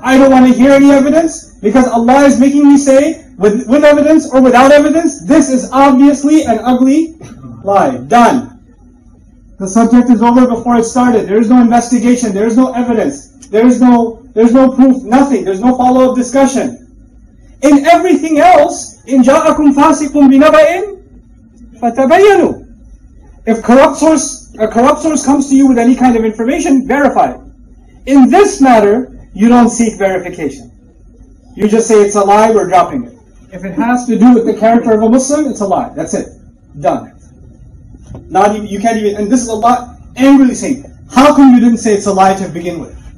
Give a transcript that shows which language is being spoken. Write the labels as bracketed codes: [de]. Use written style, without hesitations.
[en] I don't want to hear any evidence because Allah is making me say, with evidence or without evidence, this is obviously an ugly lie. Done. The subject is over before it started. There is no investigation. There is no evidence. There is no proof. Nothing. There's no follow-up discussion. In everything else, [ar] إِنْ جَاءَكُمْ فَاسِقٌ بِنَبَإٍ فَتَبَيَّنُوا. [en] If a corrupt source comes to you with any kind of information, verify it. In this matter, you don't seek verification. You just say it's a lie, we're dropping it. If it has to do with the character of a Muslim, it's a lie. That's it. Done. Not even, you can't even, and this is Allah angrily saying, how come you didn't say it's a lie to begin with?